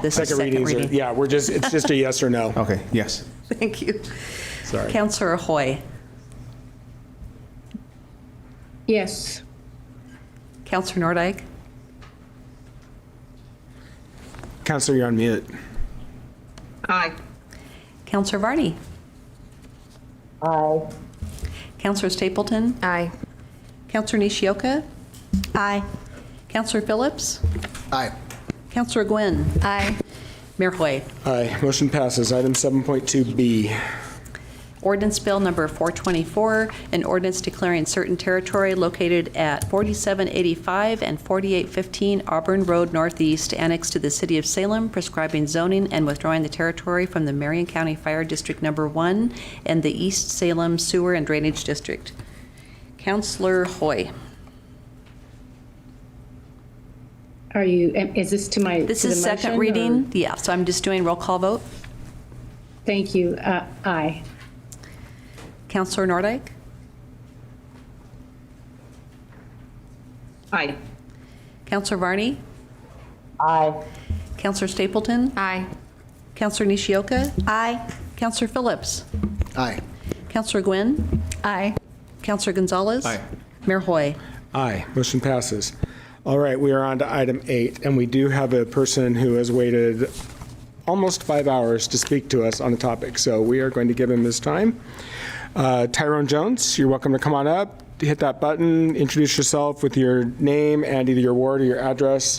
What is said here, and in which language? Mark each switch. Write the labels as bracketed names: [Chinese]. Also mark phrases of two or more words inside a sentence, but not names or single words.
[English] This is second readings reading. yeah, it's just a yes or no. Okay, yes. Thank you. Sorry. Councilor Hoy. Yes. Councilor Nordyke. Counselor, you're on mute. Aye. Councilor Varney. Aye. Councilor Stapleton. Aye. Councilor Nishioka. Aye. Councilor Phillips. Aye. Councilor Gwynn. Aye. Mayor Hoy. Aye. Motion passes. Item 7.2B. Ordinance Bill Number 424, an ordinance declaring certain territory located at 4785 and 4815 Auburn Road Northeast, annexed to the City of Salem, prescribing zoning and withdrawing the territory from the Marion County Fire District Number 1 and the East Salem Sewer and Drainage District. Councilor Hoy. Is this to my? This to the is second motion, reading. or- Yeah, so I'm just doing roll call vote. Thank you. Aye. Councilor Nordyke. Aye. Councilor Varney. Aye. Councilor Stapleton. Aye. Councilor Nishioka. Aye. Councilor Phillips. Aye. Councilor Gwynn. Aye. Councilor Gonzalez. Aye. Mayor Hoy. Aye, motion passes. All right, we are on to item 8, and we do have a person who has waited almost 5 hours to speak to us on the topic, so we are going to give him his time. Tyrone Jones, you're welcome to come on up, hit that button, introduce yourself with your name and either your ward or your address.